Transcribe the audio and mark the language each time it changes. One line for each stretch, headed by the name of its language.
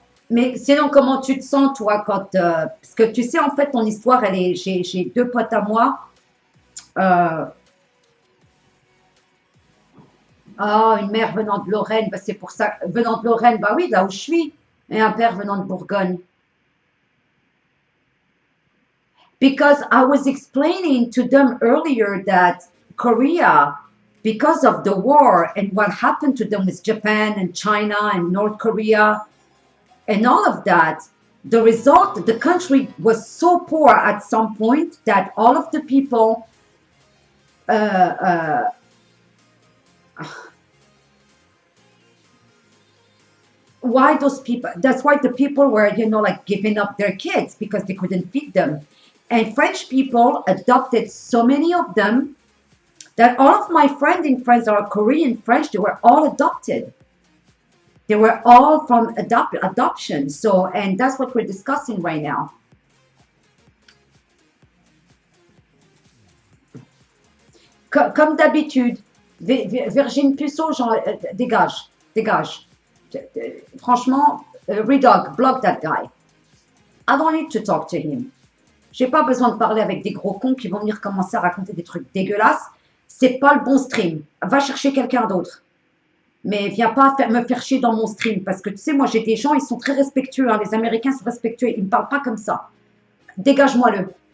French: Mais sinon, comment tu te sens, toi, quand. Parce que tu sais, en fait, ton histoire, elle est. J'ai deux potes à moi. Euh, Ah, une mère venant de Lorraine, bah, c'est pour ça. Venant de Lorraine, bah oui, là où je suis. Et un père venant de Bourgogne.
English: Because I was explaining to them earlier that Korea, because of the war and what happened to them with Japan and China and North Korea and all of that, the result, the country was so poor at some point that all of the people, uh, uh, why those people, that's why the people were, like giving up their kids because they couldn't feed them. And French people adopted so many of them that all of my friends in France that are Korean French, they were all adopted. They were all from adoption. So, and that's what we're discussing right now.
French: Comme d'habitude, Virginie Puceau, dégage, dégage. Franchement,
English: Redog, block that guy. I don't need to talk to him.
French: J'ai pas besoin de parler avec des gros cons qui vont venir commencer à raconter des trucs dégueulasses. C'est pas le bon stream. Va chercher quelqu'un d'autre. Mais viens pas me faire chier dans mon stream. Parce que tu sais, moi j'ai des gens, ils sont très respectueux. Hein. Les Américains sont respectueux. Ils me parlent pas comme ça. Dégage-moi-le.